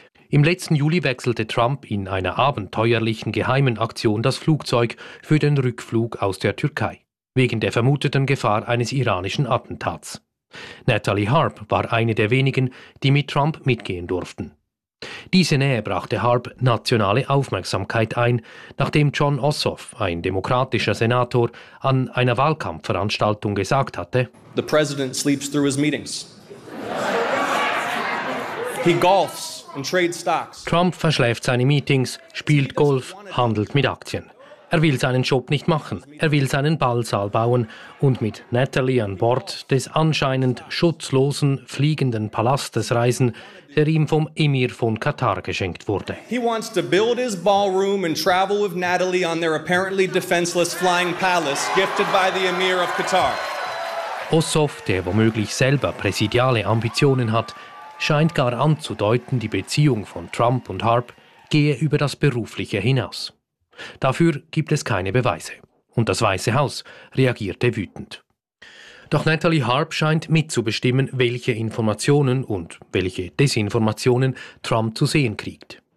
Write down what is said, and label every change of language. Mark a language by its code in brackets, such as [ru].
[de] Im letzten Juli wechselte Trump in einer abenteuerlichen geheimen Aktion das Flugzeug für den Rückflug aus der Türkei, wegen der vermuteten Gefahr eines iranischen Attentats. Natalie Harp war eine der wenigen, die mit Trump mitgehen durften. Diese Nähe brachte Harp nationale Aufmerksamkeit ein, nachdem John Ossoff, ein demokratischer Senator, an einer Wahlkampfveranstaltung gesagt hatte: [en] The president sleeps through his meetings. He golfs and trades stocks. [de] Trump verschläft seine Meetings, spielt Golf, handelt mit Aktien. Er will seinen Job nicht machen, er will seinen Ballsaal bauen und mit Natalie an Bord des anscheinend schutzlosen, fliegenden Palastes reisen, der ihm vom Emir von Katar geschenkt wurde. [en] He wants to build his ballroom and travel with Natalie on their apparently defenseless flying palace, gifted by the Emir of Qatar. [de] Ossoff, der womöglich selber präsidiale Ambitionen hat, scheint gar anzudeuten, die Beziehung von Trump und Harp gehe über das Berufliche hinaus. Dafür gibt es keine Beweise. Und das Weiße Haus reagierte wütend. Doch Natalie Harp scheint mitzubestimmen, welche Informationen und welche Desinformationen Trump zu sehen kriegt.